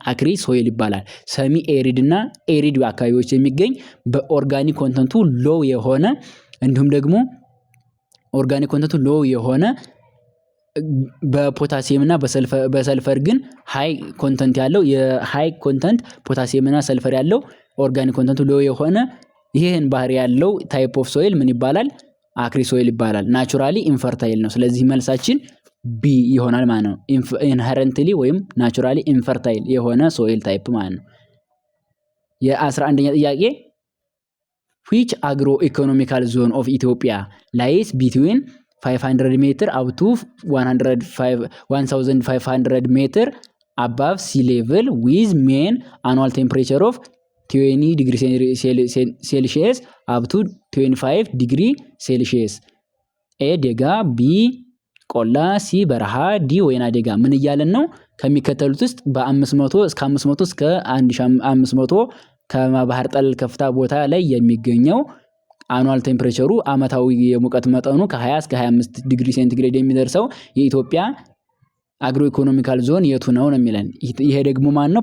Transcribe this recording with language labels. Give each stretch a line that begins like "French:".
Amharic: አክሪ ሶይል ይባላል። ሰሚ ኤሪድ እና ኤሪድ አካባቢዎች የሚገኝ በኦርጋኒክ ኮንተንቱ ሎው የሆነ እንዲሁም ደግሞ ኦርጋኒክ ኮንተንቱ ሎው የሆነ በፖታሲየም እና በሰልፈር ግን ሃይ ኮንተንት ያለው የሃይ ኮንተንት ፖታሲየም እና ሰልፈር ያለው ኦርጋኒክ ኮንተንቱ ሎ የሆነ ይሄን ባህሪ ያለው ታይፕ ኦፍ ሶይል ምን ይባላል? አክሪ ሶይል ይባላል። ናቹራሊ ኢንፈርታይል ነው። ስለዚህ መልሳችን ቢ ይሆናል ማለት ነው። ኢንሄረንትሊ ወይም ናቹራሊ ኢንፈርታይል የሆነ ሶይል ታይፕ ማለት ነው። የ11ኛ ጥያቄ
English: which agroeconomical zone of Ethiopia lies between 500 meter up to 1500 meter above sea level with mean annual temperature of 20 degree Celsius up to 25 degree Celsius?
Amharic: ኤ ደጋ፣ ቢ ቆላ፣ ሲ በረሃ፣ ዲ ወይና ደጋ። ምን እያለን ነው? ከሚከተሉት ውስጥ በ500 እስከ 500 እስከ 1500 ከባህር ጠለል ከፍታ ቦታ ላይ የሚገኘው አኑዋል ቴምፕሬቸሩ አመታዊ የሙቀት መጠኑ ከ20 እስከ 25 ዲግሪ ሴንቲግሬድ የሚደርሰው የኢትዮጵያ አግሮ ኢኮኖሚካል ዞን የቱ ነው ነው የሚለን። ይሄ ደግሞ ማን ነው?